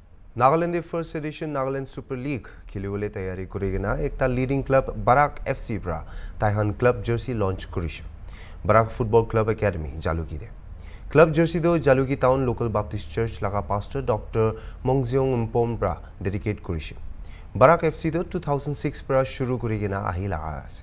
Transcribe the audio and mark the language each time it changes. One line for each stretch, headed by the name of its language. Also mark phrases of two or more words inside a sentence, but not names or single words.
Naga Pidgin: Nagaland
English: first edition
Naga Pidgin: Nagaland Super League khilibole tayari kurigena ekta
English: leading club
Naga Pidgin: Barak FC bra Taihan
English: club jersey launch
Naga Pidgin: kurishe. Barak Football Club Academy Jaluki de.
English: Club jersey
Naga Pidgin: do Jaluki Town Local Baptist Church laga pastor Dr. Mongzeong Mpom bra dedicate kurishe. Barak FC do 2006 bra shuru kurigena ahi laga ase.